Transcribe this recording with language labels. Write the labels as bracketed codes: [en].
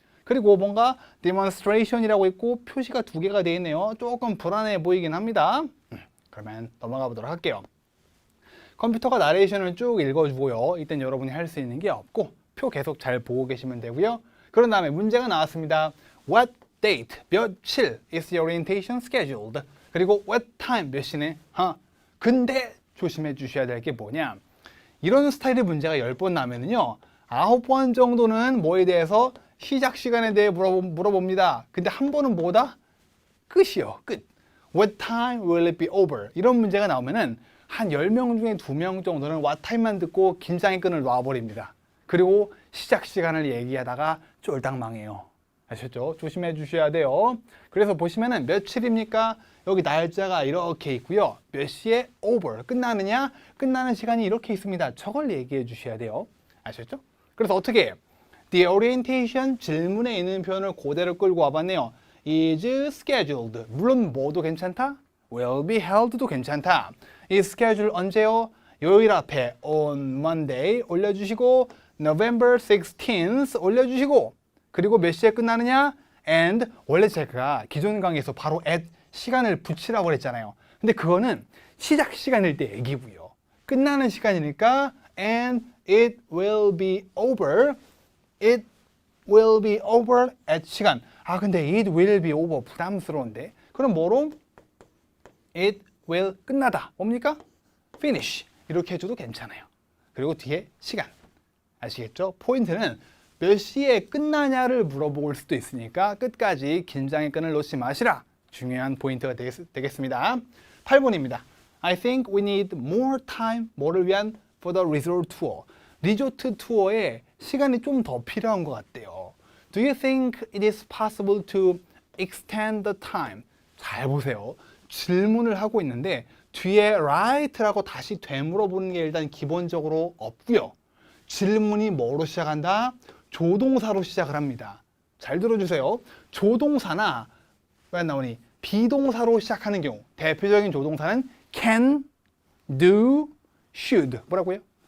[ko] 그리고 뭔가 demonstration이라고 있고 표시가 2개가 되어 있네요. 조금 불안해 보이긴 합니다. 그러면 넘어가 보도록 할게요. 컴퓨터가 나레이션을 쭉 읽어주고요. 이땐 여러분이 할 수 있는 게 없고 표 계속 잘 보고 계시면 되고요. 그런 다음에 문제가 나왔습니다. [en] What date, [ko] 며칠 [en] is your orientation scheduled? [ko] 그리고 [en] what time, [ko] 몇 시네? 근데 조심해 주셔야 될 게 뭐냐? 이런 스타일의 문제가 10번 나면은요. 9번 정도는 뭐에 대해서 시작 시간에 대해 물어봅니다. 근데 한 번은 뭐다? 끝이요. 끝. [en] What time will it be over? [ko] 이런 문제가 나오면은 한 10명 중에 2명 정도는 [en] what time [ko] 만 듣고 긴장의 끈을 놔버립니다. 그리고 시작 시간을 얘기하다가 쫄딱 망해요. 아셨죠? 조심해 주셔야 돼요. 그래서 보시면은 며칠입니까? 여기 날짜가 이렇게 있고요. 몇 시에 over 끝나느냐? 끝나는 시간이 이렇게 있습니다. 저걸 얘기해 주셔야 돼요. 아셨죠? 그래서 어떻게 [en] the orientation [ko] 질문에 있는 표현을 그대로 끌고 와봤네요. [en] is scheduled [ko] 물론 뭐도 괜찮다. [en] will be held [ko] 도 괜찮다. [en] is scheduled [ko] 언제요? 요일 앞에 [en] on Monday [ko] 올려주시고 [en] November 16th [ko] 올려주시고 그리고 몇 시에 끝나느냐? and 원래 제가 기존 강의에서 바로 at 시간을 붙이라고 그랬잖아요. 근데 그거는 시작 시간일 때 얘기고요. 끝나는 시간이니까 [en] and it will be over. It will be over at [ko] 시간. 아 근데 [en] it will be over [ko] 부담스러운데. 그럼 뭐로? [en] It will [ko] 끝나다. 뭡니까? finish. 이렇게 해줘도 괜찮아요. 그리고 뒤에 시간. 아시겠죠? 포인트는 몇 시에 끝나냐를 물어볼 수도 있으니까 끝까지 긴장의 끈을 놓지 마시라. 중요한 포인트가 되겠습니다. 8번입니다. [en] I think we need more time. [ko] 뭐를 위한? [en] For the resort tour. [ko] 리조트 투어에 시간이 좀 더 필요한 것 같대요. [en] Do you think it is possible to extend the time? [ko] 잘 보세요. 질문을 하고 있는데 뒤에 right라고 다시 되물어보는 게 일단 기본적으로 없고요. 질문이 뭐로 시작한다? 조동사로 시작을 합니다. 잘 들어주세요. 조동사나 왜 나오니? 비동사로 시작하는 경우 대표적인 조동사는 [en] can, do, should [ko] 뭐라고요?